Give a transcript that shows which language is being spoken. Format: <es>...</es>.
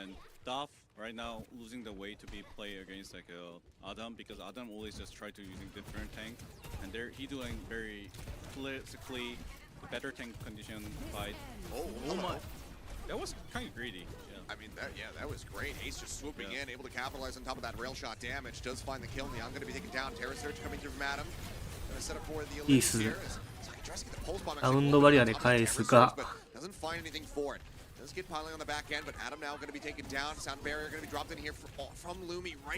<en>And Daf right now losing the way to be play against like Adam, because Adam always just try to using different tank, and he doing very classically the better tank condition fight. Oh my, that was kind of greedy. Yeah. I mean, that was great. Ace just swooping in, able to capitalize on top of that rail shot damage. Does find the kill. Neon going to be taken down. Terror Surge coming through from Adam. Going to set up for the elite here.</en> <ja>ラウンドバリアで返すが</ja> <en>doesn't find anything for it. Does get piling on the back end, but Adam now going to be taken down. Sound barrier going to be dropped in here from Lumi right.</en>